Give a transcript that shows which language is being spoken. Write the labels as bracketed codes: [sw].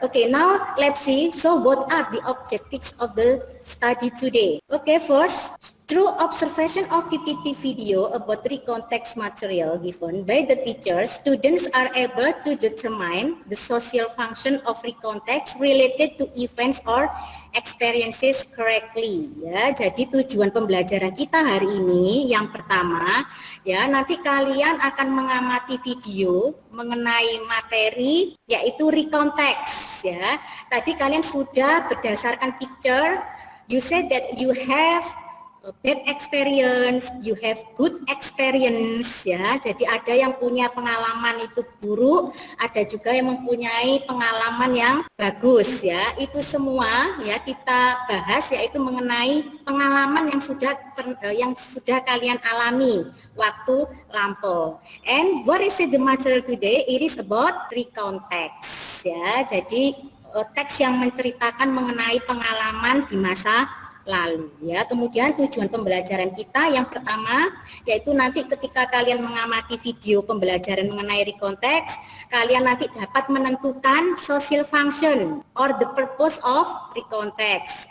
[en] Okay, now let's see. So what are the objectives of the study today? Okay, first, through observation of PPT video about three context material given by the teacher, students are able to determine the social function of recontext related to events or experiences correctly. [id] Ya, jadi tujuan pembelajaran kita hari ini yang pertama, ya nanti kalian akan mengamati video mengenai materi yaitu recontext. Ya, tadi kalian sudah berdasarkan [en] picture, you said that you have bad experience, you have good experience, ya. [id] Jadi ada yang punya pengalaman itu buruk, ada juga yang mempunyai pengalaman yang bagus, ya. Itu semua ya kita bahas yaitu mengenai pengalaman yang sudah kalian alami waktu lampau. [en] And what is the material today? It is about recontext, [id] ya. Jadi teks yang menceritakan mengenai pengalaman di masa lalu, ya. Kemudian tujuan pembelajaran kita yang pertama yaitu nanti ketika kalian mengamati video pembelajaran mengenai recontext, kalian nanti dapat menentukan [en] social function or the purpose of recontext.